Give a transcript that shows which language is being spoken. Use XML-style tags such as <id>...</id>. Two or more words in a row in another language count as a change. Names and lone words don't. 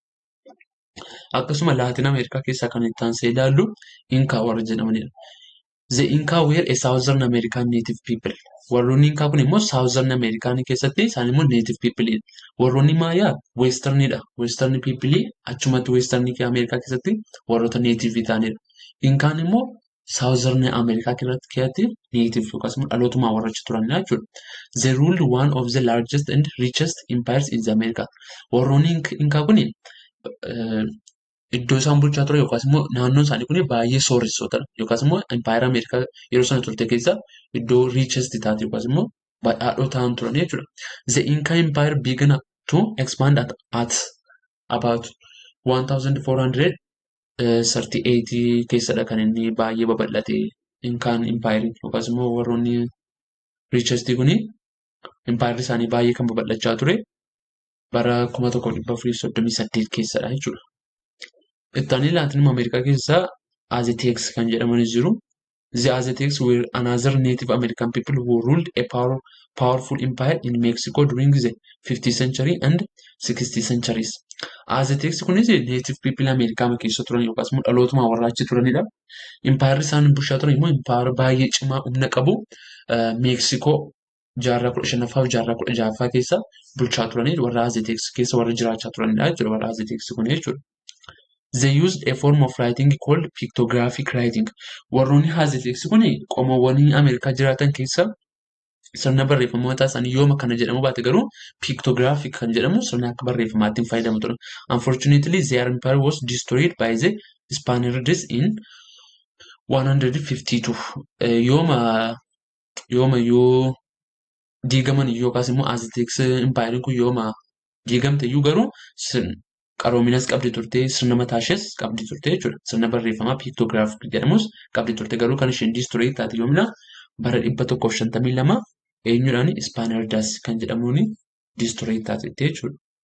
<om>Akkasuma Laatin Ameerikaa keessaa kan itti aansee ilaallu Inkaa warra jedhamanidha.</om> <en>The Inca were a Southern American native people.</en> <om>Warroonni Inkaa kun immoo</om> <en>Southern American</en> <om>keessatti isaan immoo</om> <en>native people.</en> <om>Warroonni Maayaa Westernidha.</om> <en>Western people</en> <om>achumatti Western Ameerikaa keessatti warroota native ta'anidha. Inkaan immoo Southern Amerikaa keessatti native yookaas immoo dhalootumaa warra achi turanidha jechuudha.</om> <en>They ruled one of the largest and richest empires in America.</en> <om>Warroonni Inkaa kun iddoo isaan bulchaa ture yookaas immoo naannoon isaanii kun baay'ee sooressootadha. Yookaas immoo Empire Amerikaa yeroo sana turte keessa iddoo richest taate yookaas immoo badhaadhoo ta'an turan jechuudha.</om> <en>The Inca Empire began to expand at about 1438</en> <om>keessadha kan inni baay'ee babal'ate Inkaan impaayiriin yookaas immoo warroonni riichestii kuni impaayirri isaanii baay'ee kan babal'achaa ture bara 1438 keessadha jechuudha. Ittaanii Laatiin Ameerikaa keessaa Aztecs kan jedhamanis jiru.</om> <en>The Aztecs were another Native American people who ruled a powerful empire in Mexico during the 15th century and 16th centuries.</en> <om>Aztecs kunis</om> <en>Native people</en> <om>Ameerikaa keessa turan yookaas immoo dhalootuma warra achi turanidha. Impaayirri isaan bulchaa turan immoo impaayira baay'ee cimaa humna qabu Meeksikoo jaarraa 15ffaa fi jaarraa 16ffaa keessa bulchaa turanii warra Aztecs keessa warra jiraachaa turanidha jechuudha warra Aztecs kun jechuudha.</om> <en>They used a form of writing called pictographic writing.</en> <om>Warroonni Aztecs kun qomoowwan Ameerikaa jiraatan keessa sirna barreeffamaa isaanii yooma kana jedhamu baate garuu pictographic kan jedhamu sirna akka barreeffamaatti fayyadamu ture.</om> <en>Unfortunately, their empire was destroyed by the Spaniards in 152.</en> <om>Yooma yoo diigaman yookaas immoo Aztecs impaayiriin kun yooma diigamte iyyuu garuu qaroominas qabdi turte sirna mataa ishees qabdi turte jechuudha. Sirna barreeffamaa pictographic jedhamus qabdi turte garuu kan isheen destroy taate yoomina bara 152 eenyudhaan Spaniards kan jedhamuun destroy taate jechuudha.</om>